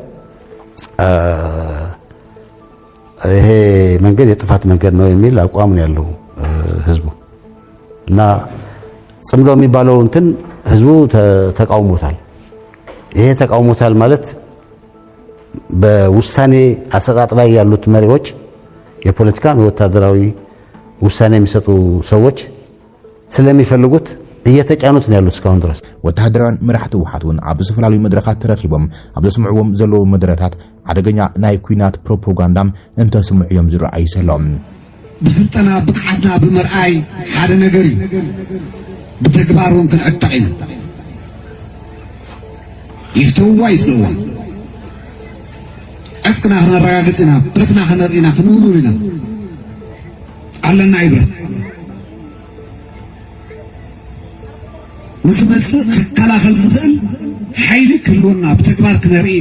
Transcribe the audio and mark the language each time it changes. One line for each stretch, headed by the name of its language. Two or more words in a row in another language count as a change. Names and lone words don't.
Amharic: ይሄ መንገድ የጥፋት መንገድ ነው የሚል አቋም ነው ያለው ህዝቡ እና ጽምዶ የሚባለው እንትን ህዝቡ ተቃውሞታል። ይሄ ተቃውሞታል ማለት በውሳኔ አሰጣጥ ላይ ያሉት መሪዎች የፖለቲካ ወታደራዊ ውሳኔ የሚሰጡ ሰዎች ስለሚፈልጉት እየተጫኑት ነው ያሉት እስካሁን ድረስ።
Tigrinya: ወታደራውን መራሕቲ ህወሓትን ኣብ ዝተፈላለዩ መድረኻት ተረኺቦም ኣብ ዘስምዕዎም ዘለዉ መድረታት አደገኛ ናይ ኩናት ፕሮፓጋንዳም እንተስምዑ እዮም ዝረአዩ ሰሎም። ብስልጠና ብቕዓትና ብምርኣይ ሓደ ነገር እዩ፣ ብተግባሩን ክንዕጠቕ ኢና። ይፍትውዋ ይፍትውዋ ዕጥቅና ክነረጋግፅ ኢና፣ ብረትና ክነርኢና ክንውሉል ኢና ኣለና ይብረት ንዝመጽእ ክከላኸል ዝኽእል ሓይሊ ክህልወና ብተግባር ክነርኢና።